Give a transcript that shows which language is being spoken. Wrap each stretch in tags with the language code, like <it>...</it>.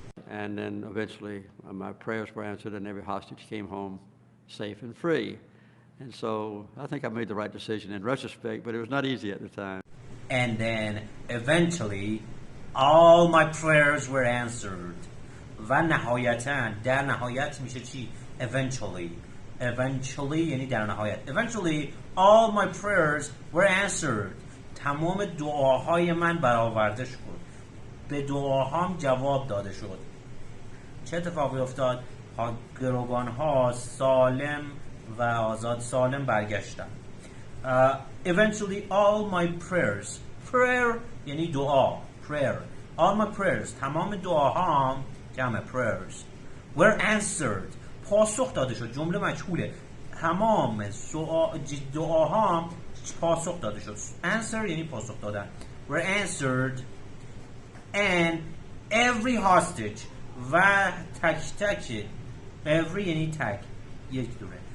<en>And then eventually my prayers were answered and every hostage came home safe and free. And so I think I made the right decision in retrospect, but it was not easy at the time. And then eventually all my prayers were answered.</en> <fa>و نهایتاً در نهایت میشه چی؟ eventually یعنی در نهایت.</fa> <en>eventually all my prayers were answered.</en> <fa>تمام دعاهای من برآورده شد، به دعاهام جواب داده شد. چه اتفاقی افتاد؟ گروگان ها سالم و آزاد سالم برگشتن.</fa> <en>eventually all my prayers.</en> <fa>prayer یعنی دعا.</fa> <en>prayer. all my prayers</en> <fa>تمام دعاهام جمع</fa> <en>prayers were answered.</en> <fa>پاسخ داده شد. جمله مجهوله. تمام دعاهام پاسخ داده شد. answer یعنی پاسخ دادن.</fa> <en>were answered and every hostage</en> <fa>و تک every یعنی تک یک دونه.</fa>